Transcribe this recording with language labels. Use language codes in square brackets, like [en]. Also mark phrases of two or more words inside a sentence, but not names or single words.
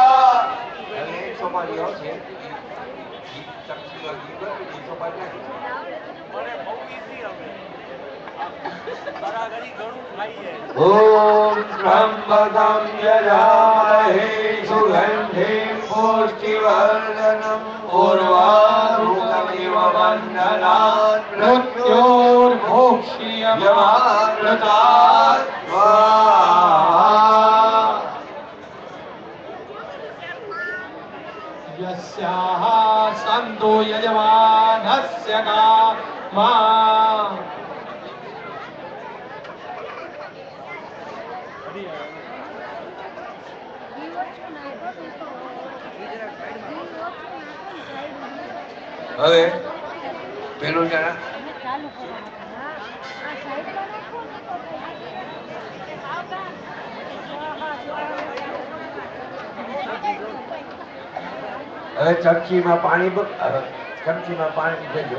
[sa] ओम त्र्यंबकं यजामहे सुगन्धिं पुष्टिवर्धनम् उर्वारुकमिव बन्धनात् मृत्योर्मुक्ष्यमामृतात् स्वाहा यस्याः सन्तो यजमानस्य कामा [gu] હવે પેલું જરા હવે ચમચીમાં પાણી ચમચીમાં પાણી દેજો